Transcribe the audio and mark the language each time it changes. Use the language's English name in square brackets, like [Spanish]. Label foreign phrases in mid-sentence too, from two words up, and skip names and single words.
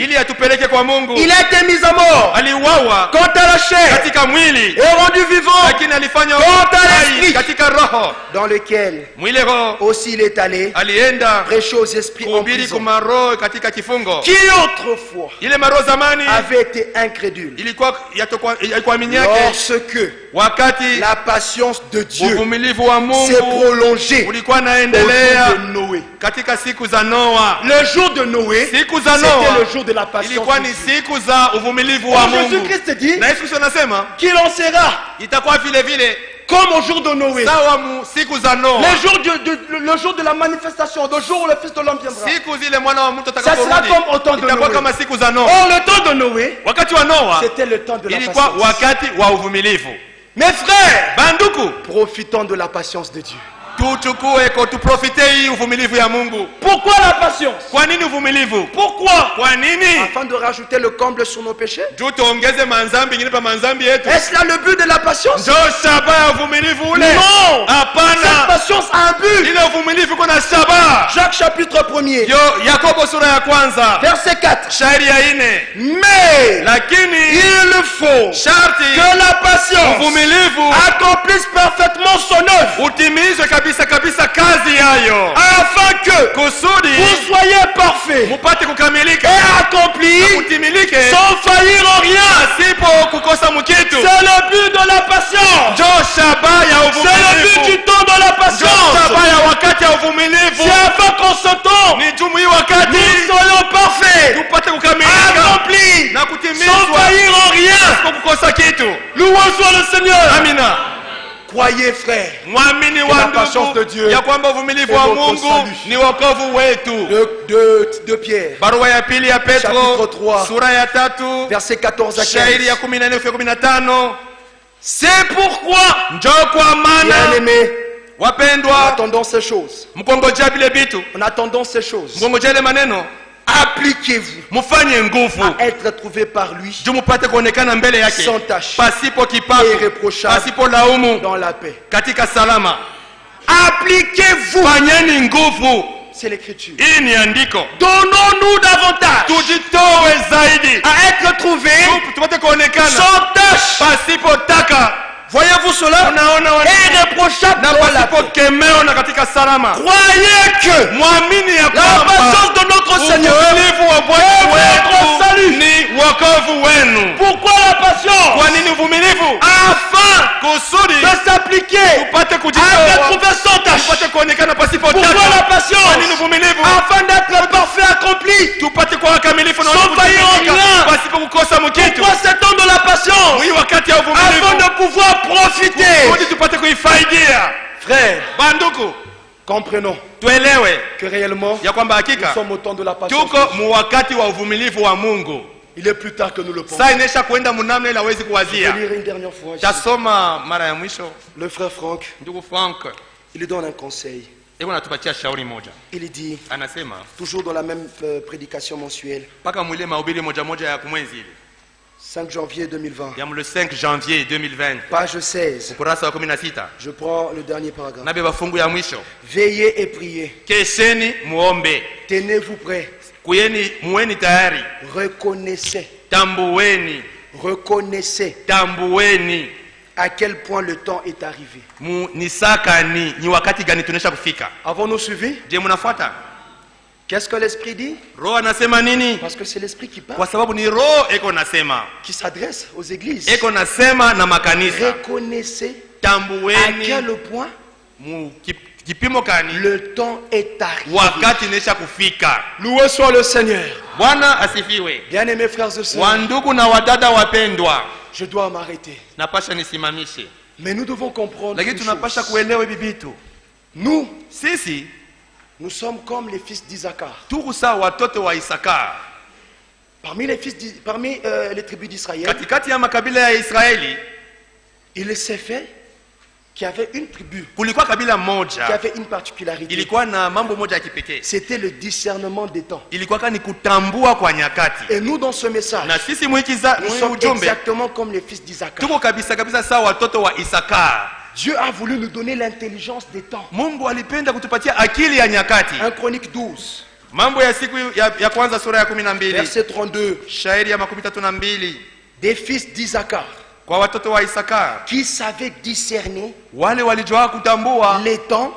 [French] Il a été mis à mort quant à la chair et rendu vivant quant à l'esprit, dans lequel aussi il est allé prêcher aux esprits en prison, qui autrefois avait été incrédule, lorsque [Swahili] wakati [French] la patience de Dieu [Swahili] uvumilivu wa Mungu [French] s'est prolongée [Swahili] ulikuwa [French] au [Swahili] naendelea [French] jour de Noé. [Swahili] katika siku za Noa. [French] Le jour de Noé, [Swahili] Siku za [French] c'était [Swahili] Noa [French] le jour de la patience [Swahili] ilikuwa [French] de [Swahili] ni [French] Dieu. [Swahili] siku za uvumilivu wa [French] Et [Swahili] Mungu. [French] Jésus-Christ dit [Swahili] Na Yesu Kristo anasema [French] qu'il en sera [Swahili] itakuwa vile vile [French] comme au jour de Noé. [Swahili] sawa siku za Noa. [French] Le jour de la manifestation, le jour où le Fils de l'homme viendra. [Swahili] Siku zile mwana wa mtu [French] Ça sera [Swahili] atakaporudi [French] comme au temps de [Swahili] itakuwa [French] Noé. [Swahili] kama siku za Noa. [French] Or, le temps de Noé, [Swahili] Wakati wa Noa [French] c'était le temps de la [Swahili] ilikuwa [French] patience. [Swahili] wakati wa uvumilivu. [French] Mes frères, [Swahili] Banduku, [French] profitons de la patience de Dieu. [Swahili] tuchukue tuprofite hii uvumilivu ya Mungu. [French] Pourquoi la patience? [Swahili] Kwa nini uvumilivu? [French] Pourquoi? [Swahili] Kwa nini? [French] Afin de rajouter le comble sur nos péchés. [Swahili] Juu tuongeze manzambi ingine pa manzambi yetu. [French] Est-ce là le but de la patience? [Swahili] Ndio shaba ya uvumilivu ule? [French] Non! Cette [Swahili] Hapana. [French] patience a un but. [Swahili] Ile uvumilivu kuna shaba. [French] Jacques chapitre 1er, [Swahili] Yo Yakobo sura ya kwanza [French] verset 4. [Swahili] shairi ya 4. [French] Mais [Swahili] Lakini [French] il faut [Swahili] sharti [French] que la patience [Swahili] uvumilivu [French] accomplisse parfaitement son œuvre, [Swahili] utimizwe kabisa kabisa kazi yayo, [French] afin que [Swahili] kusudi [French] vous soyez parfaits [Swahili] mupate kukamilika [French] et accomplis [Swahili] kutimilike [French] sans faillir en rien. [Swahili] asipo kukosa mkitu. [French] C'est le but de la patience. [Swahili] Njo shaba ya [French] C'est le but [Swahili] uvumilivu. [French] du temps de la [Swahili] Njo [French] patience. [Swahili] shaba ya wakati ya uvumilivu. [French] C'est afin qu'en ce temps, [Swahili] Ni jumu hii wakati [French] nous soyons parfaits, [Swahili] tupate kukamilika [French] accomplis, [Swahili] na [French] sans [Swahili] kutimizwa [French] faillir en rien. [Swahili] asipo kukosa kitu. [French] Loué soit le Seigneur. [Swahili] Amina. [French] Croyez, frères, [Swahili] Mwamini [French] la [Swahili] wa [French] patience de [Swahili] ndugu [French] Dieu [Swahili] ya kwamba uvumilivu [French] est [Swahili] wa [French] notre [Swahili] Mungu [French] salut. [Swahili] ni wokovu wetu. [French] de Pierre, [Swahili] Barua ya pili ya Petro [French] Chapitre 3, [Swahili] sura ya 3 [French] verset 14 à [Swahili] shairi ya [French] 15. [Swahili] 14-15. [French] C'est pourquoi, [Swahili] Njo kwa maana [French] bien-aimés, en [Swahili] wapendwa, [French] attendant ces choses, [Swahili] mkongojea vile vitu, [French] en attendant ces choses, [Swahili] mkongojea ile maneno, [French] appliquez-vous [Swahili] mufanye nguvu [French] à être trouvé par lui [Swahili] juu mupate kuonekana mbele yake [French] sans tache [Swahili] pasipo kipato, [French] irréprochable [Swahili] pasipo laumu, [French] dans la paix. [Swahili] katika salama. [French] Appliquez-vous, [Swahili] Fanyeni nguvu. [French] c'est l'écriture. [Swahili] Hii ni andiko. [French] Donnons-nous davantage [Swahili] Tujitowe zaidi [French] à être trouvés [Swahili] tupate kuonekana [French] sans tache. [Swahili] pasipo taka. [French] Voyez-vous cela? [Swahili] Unaona [French] Irréprochable [Swahili] na [French] dans la [Swahili] pasipo [French] paix. [Swahili] kemeo na katika salama. [French] Croyez que [Swahili] Mwamini ya [French] la [Swahili] kwamba [French] patience de notre Seigneur [Swahili] uvumilivu wa Bwana [French] est votre [Swahili] wetu [French] salut. [Swahili] ni wokovu wenu. [French] Pourquoi la patience? [Swahili] Kwa nini uvumilivu? [French] Afin [Swahili] Kusudi [French] de s'appliquer [Swahili] tupate [French] à être [Swahili] kujitoa, [French] trouvé sans tache. [Swahili] tupate kuonekana pasipo [French] Pourquoi la [Swahili] taka. Kwa nini [French] patience? [Swahili] uvumilivu? [French] Afin d'être parfait accompli. [Swahili] Tupate kuwa wakamilifu na [French] Sans [Swahili] wenye [French] faillir en [Swahili] kutimilika, [French] rien. [Swahili] pasipo kukosa mkitu. [French] Pourquoi cet temps de la patience? [Swahili] Hii wakati ya [French] Afin [Swahili] uvumilivu [French] de pouvoir profiter. [Swahili] kusudi tupate kuifaidia. [French] Frères, [Swahili] Banduku, [French] comprenons [Swahili] tuelewe [French] que réellement, [Swahili] ya kwamba [French] nous [Swahili] hakika [French] sommes au temps de la patience. [Swahili] tuko mu wakati wa uvumilivu wa Mungu. [French] Il est plus tard que nous le pensons. [Swahili] Saa inaisha kwenda munamna ile hawezi [French] Je vais [Swahili] kuwazia. [French] lire une dernière fois. ici. [Swahili] Tasoma mara ya mwisho. [French] Le frère Franck, [Swahili] Ndugu Frank [French] il donne un conseil. [Swahili] iko natupatia shauri moja, [French] Il dit, [Swahili] anasema [French] toujours dans la même prédication mensuelle, [Swahili] mpaka mwile mahubiri moja moja ya kumwezi ile [French] 5 janvier 2020, [Swahili] ya [French] le 5 janvier 2020 page 16. [Swahili] ukurasa wa 16 [French] Je prends le dernier paragraphe. [Swahili] nabeba fungu ya mwisho. [French] Veillez et priez. [Swahili] Kesheni muombe, [French] Tenez-vous prêts. [Swahili] kuyeni muweni tayari, [French] Reconnaissez. Reconnaissez à quel point le temps est arrivé. [Swahili] Nisakani ni wakati gani tunesha kufika. [French] Avons-nous suivi? [Swahili] Je, munafuata? [French] Qu'est-ce que l'Esprit dit? [Swahili] Roho anasema nini? [French] Parce que c'est l'Esprit qui parle, [Swahili] Kwa sababu ni roho eko nasema, [French] qui s'adresse aux églises. [Swahili] eko nasema na makanisa. [French] Reconnaissez à [Swahili] Tambueni [French] quel point [Swahili] mu kipimo kani [French] le temps est arrivé. [Swahili] wakati nesha kufika. [French] Loué soit le Seigneur. [Swahili] Bwana asifiwe. [French] Bien-aimés frères et sœurs, [Swahili] Wandugu na wadada wapendwa, [French] je dois m'arrêter. [Swahili] napasha nisimamishe, [French] Mais nous devons comprendre [Swahili] lakini [French] une [Swahili] tunapasha [French] chose. [Swahili] kuelewa hivi vitu. [French] Nous, [Swahili] Sisi [French] nous sommes comme les fils d'Isaacar. [Swahili] tuko sawa watoto wa Isakar. [French] Parmi les tribus d'Israël, [Swahili] Katikati ya makabila ya Israeli [French] il s'est fait qu'il y avait une tribu [Swahili] kulikuwa kabila [French] qui [Swahili] moja [French] avait une particularité. [Swahili] ilikuwa na mambo moja ya kipekee, [French] C'était le discernement des temps. [Swahili] ilikuwa ni kutambua kwa nyakati. [French] Et nous, dans ce message, [Swahili] Na sisi [French] nous sommes [Swahili] ujumbe [French] exactement comme les fils d'Isaacar. [Swahili] tuko kabisa kabisa sawa watoto wa Isakar. [French] Dieu a voulu nous donner l'intelligence des temps. [Swahili] Mungu alipenda kutupatia akili ya nyakati. [French] 1 Chronique 12, [Swahili] Mambo ya siku ya kwanza sura ya 12 [French] verset 32. [Swahili] shairi ya 32 [French] Des fils d'Isaacar [Swahili] kwa watoto wa Isakar, [French] qui savaient discerner [Swahili] wale walijua kutambua [French] les temps.